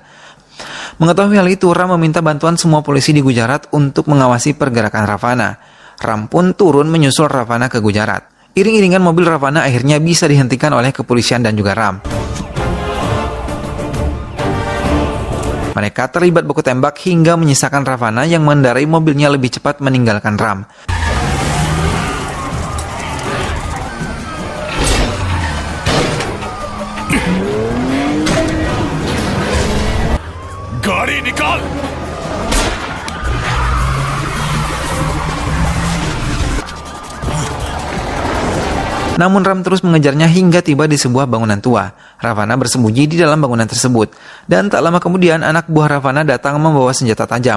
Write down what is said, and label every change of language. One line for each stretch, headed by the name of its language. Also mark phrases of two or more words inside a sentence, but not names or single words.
Indonesian: Mengetahui hal itu, Ram meminta bantuan semua polisi di Gujarat untuk mengawasi pergerakan Ravana. Ram pun turun menyusul Ravana ke Gujarat. Iring-iringan mobil Ravana akhirnya bisa dihentikan oleh kepolisian dan juga Ram. Mereka terlibat baku tembak hingga menyisakan Ravana yang mengendarai mobilnya lebih cepat meninggalkan Ram.
Hindi: गाड़ी निकाल।
Indonesian: Namun Ram terus mengejarnya hingga tiba di sebuah bangunan tua. Ravana bersembunyi di dalam bangunan tersebut. Dan tak lama kemudian anak buah Ravana datang membawa senjata tajam.